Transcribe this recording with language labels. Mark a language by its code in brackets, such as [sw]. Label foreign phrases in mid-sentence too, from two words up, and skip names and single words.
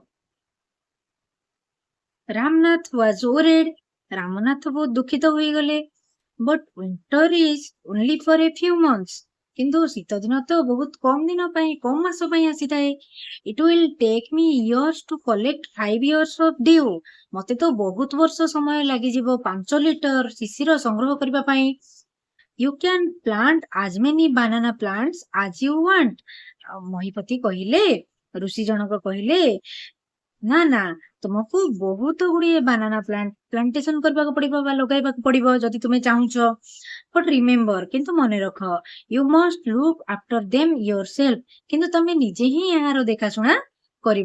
[en] ରାମନାଥ was worried, [or] ରାମନାଥ ବହୁତ ଦୁଃଖିତ ହୋଇଗଲେ। [en] But winter is only for a few months, [or] କିନ୍ତୁ ଶୀତ ଦିନ ତ ବହୁତ କମ ଦିନ ପାଇଁ, କମ ମାସ ପାଇଁ ଆସିଥାଏ। [en] It will take me years to collect 5 years of dew, [or] ମତେ ତ ବହୁତ ବର୍ଷ ସମୟ ଲାଗିଯିବ 5 ଲିଟର ଶିଶିର ସଂଗ୍ରହ କରିବା ପାଇଁ। [en] You can plant as many banana plants as you want, [or] ମହିପତି କହିଲେ, ଋଷି ଜଣକ କହିଲେ, ନା ନା ତୁମକୁ ବହୁତ ଗୁଡିଏ [en] banana plantation [or] କରିବାକୁ ପଡିବ ବା ଲଗାଇବାକୁ ପଡିବ ଯଦି ତୁମେ ଚାହୁଁଛ। [en] but remember, [or] କିନ୍ତୁ ମନେ ରଖ, [en] you must look after them your self, [or] କିନ୍ତୁ ତମେ ନିଜେ ହିଁ ଏହାର ଦେଖାଶୁଣା କରିବ।